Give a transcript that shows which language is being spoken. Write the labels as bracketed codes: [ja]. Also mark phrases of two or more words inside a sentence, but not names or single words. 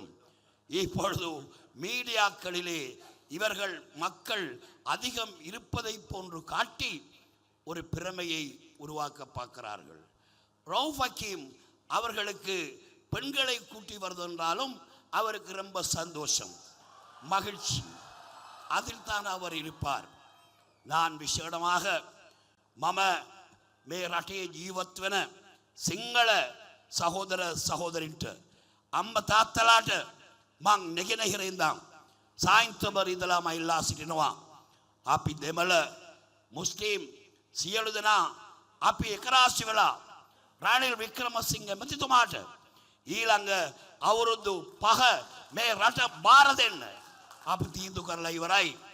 [ta] இப்பொழுது மீடியாக்களிலே இவர்கள் மக்கள் அதிகம் இருப்பதை போன்று காட்டி ஒரு பிரமையை உருவாக்க பார்க்கிறார்கள். ரவுஃப் ஹக்கீம் அவர்களுக்கு பெண்களை கூட்டி வருவதென்றாலும் அவருக்கு ரொம்ப சந்தோஷம், மகிழ்ச்சி, அதில் தான் அவர் இருப்பார். நான் விசேடமாக [si] மம மே රටේ ජීවත් වෙන සිංහල සහෝදර සහෝදරින්ට අම්මා තාත්තලාට මං නැගෙනහිර ඉඳන් සායින්තබර ඉඳලාම ඉල්ලා සිටිනවා, අපි දෙමළ මුස්ලිම් සියලු දෙනා අපි එකරාශි වෙලා රනිල් වික්‍රමසිංහ මැතිතුමාට ඊළඟ අවුරුදු 5 මේ රට බාර දෙන්න අපි තීන්දුව කරලා ඉවරයි.